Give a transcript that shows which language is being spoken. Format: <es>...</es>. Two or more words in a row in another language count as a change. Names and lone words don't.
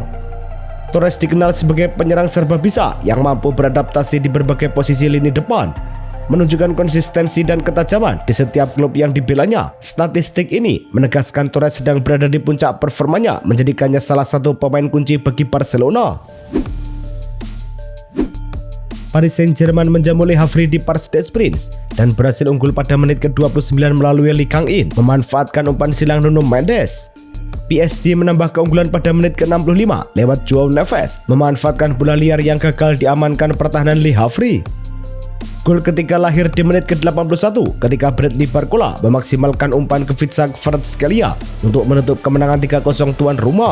<id>Torres dikenal sebagai penyerang serba bisa yang mampu beradaptasi di berbagai posisi lini depan, menunjukkan konsistensi dan ketajaman di setiap klub yang dibelanya. Statistik ini menegaskan Torres sedang berada di puncak performanya, menjadikannya salah satu pemain kunci bagi Barcelona. Paris Saint-Germain menjamu Le Havre di Parc des Princes dan berhasil unggul pada menit ke-29 melalui Lee Kang-in memanfaatkan umpan silang Nuno Mendes. PSG menambah keunggulan pada menit ke-65 lewat Joao Neves memanfaatkan bola liar yang gagal diamankan pertahanan Le Havre. Gol ketiga lahir di menit ke-81 ketika Bradley Barcola memaksimalkan umpan ke Vitsa Kvaratskhelia untuk menutup kemenangan 3-0 tuan rumah.</id>